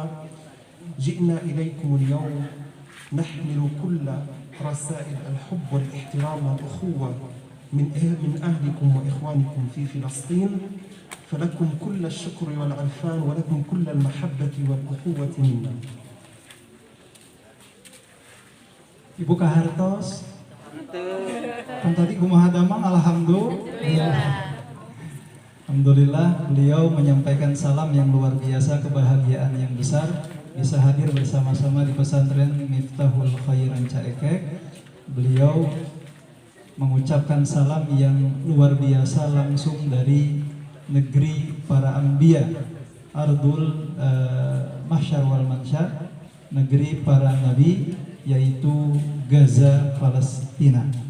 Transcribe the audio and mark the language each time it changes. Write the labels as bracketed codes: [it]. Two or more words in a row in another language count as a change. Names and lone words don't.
[ar] جئنا إليكم اليوم نحمل كل رسائل الحب والاحترام والأخوة من أهلكم وإخوانكم في فلسطين، فلكم كل الشكر والعرفان ولكم كل المحبة والأخوة منا. [id] Ibu Kahartos, kan tadi [su] kumaha damang, [id] Alhamdulillah beliau menyampaikan salam yang luar biasa, kebahagiaan yang besar bisa hadir bersama-sama di pesantren Miftahul Khair Rancaekek. Beliau mengucapkan salam yang luar biasa langsung dari negeri para anbiya, [ar] أرض المحشر والمنشر, [id] negeri para nabi, yaitu Gaza, Palestina.